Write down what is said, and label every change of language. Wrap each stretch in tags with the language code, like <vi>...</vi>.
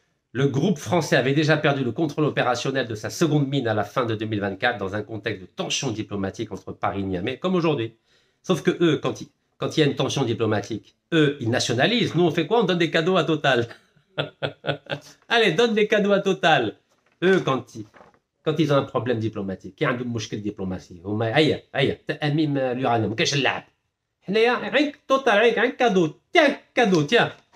<fr>Le groupe français avait déjà perdu le contrôle opérationnel de sa seconde mine à la fin de 2024 dans un contexte de tension diplomatique entre Paris et Niamey, comme aujourd'hui. Sauf que eux, quand il y a une tension diplomatique, eux, ils nationalisent. Nous, on fait quoi? On donne des cadeaux à Total. Allez, donne des cadeaux à Total. Eux, quand ils ont un problème diplomatique, il y a un مشكل diplomatique.</fr> <ar>هيا تأميم l'uranium, ما كاينش اللعب. حنايا غير Total, غير cadeau, tiens.</ar>